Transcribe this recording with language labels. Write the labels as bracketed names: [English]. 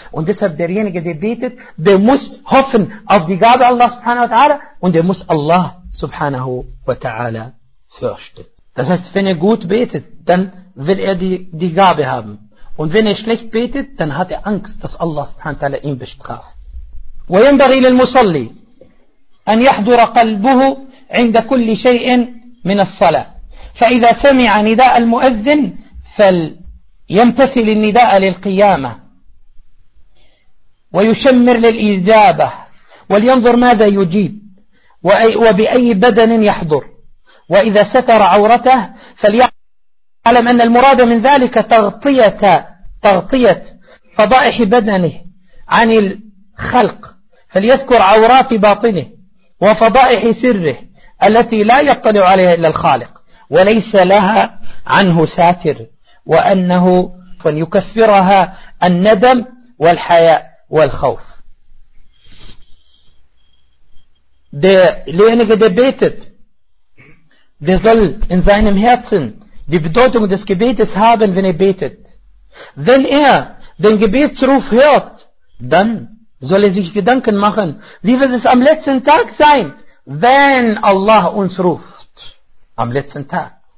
[German] Und deshalb derjenige, der betet, der muss hoffen auf die Gabe Allah subhanahu wa ta'ala und der muss Allah subhanahu wa ta'ala fürchten. Das heißt, wenn er gut betet, dann will er die Gabe haben. Und wenn er schlecht betet, dann hat er Angst, dass Allah subhanahu wa ta'ala ihn bestraft. [Arabic] وينبغي للمصلي أن يحضر قلبه عند كل شيء من الصلاة فإذا سمع نداء المؤذن فليمتثل النداء للقيامة ويشمر للإجابة ولينظر ماذا يجيب وبأي بدن يحضر وإذا ستر عورته فليعلم أن المراد من ذلك تغطية فضائح بدنه عن الخلق فليذكر عورات باطنه وفضائح سره التي لا يطلع عليها إلا الخالق وليس لها عنه ساتر وأنه يكفرها الندم والحياء والخوف. [German] Derjenige, der betet, der soll in seinem Herzen die Bedeutung des Gebetes haben, wenn er betet. Wenn er den Gebetsruf hört, dann soll er sich Gedanken machen, wie wird es am letzten Tag sein, wenn Allah uns ruft? Am letzten Tag.